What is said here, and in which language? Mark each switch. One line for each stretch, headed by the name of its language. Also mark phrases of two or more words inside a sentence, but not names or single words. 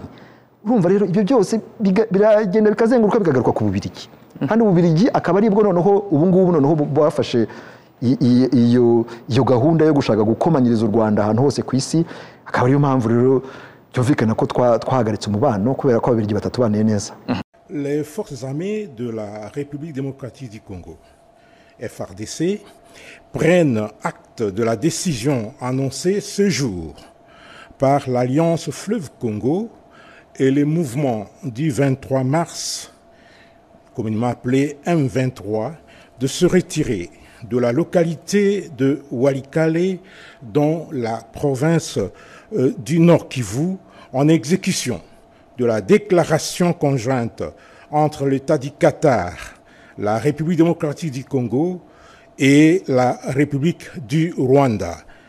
Kinyarwanda: Urumva rero ibyo byose biragenda bikazenguruka bikagaruka ku Bubiligi, kandi Bubiligi akaba aribwo noneho ubu ngubu noneho bafashe iyo gahunda yo gushaka gukomanyiriza u Rwanda ahantu hose ku isi. Akaba ariyo mpamvu rero byumvikana ko twahagaritse umubano kubera ko ababirigi batatubaniye neza.
French: Les forces armées de la République démocratique du Congo, FARDC, prennent acte de la décision annoncée ce jour par l'Alliance Fleuve Congo et les mouvements du 23 mars, communément appelé M23, de se retirer de la localité de Walikale dans la province du Nord Kivu en exécution de la déclaration conjointe entre l'État du Qatar, la République démocratique du Congo et la République du Rwanda